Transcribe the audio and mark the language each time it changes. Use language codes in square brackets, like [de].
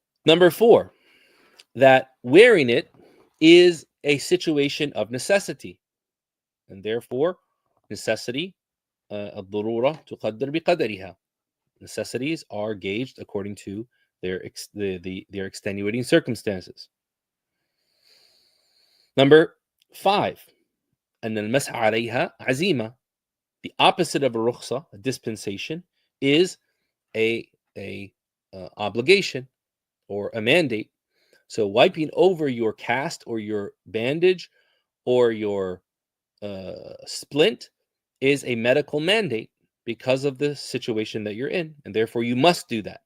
[en] Number 4, that wearing it is a situation of necessity, and therefore necessity, [ar] الضرورة تقدر بقدرها. [en] Necessities are gauged according to their extenuating circumstances. Number 5, [ar] أن المسح عليها عزيمة. [en] The opposite of a rukhsa, a dispensation, is a obligation or a mandate. So wiping over your cast or your bandage or your splint is a medical mandate because of the situation that you're in, and therefore you must do that.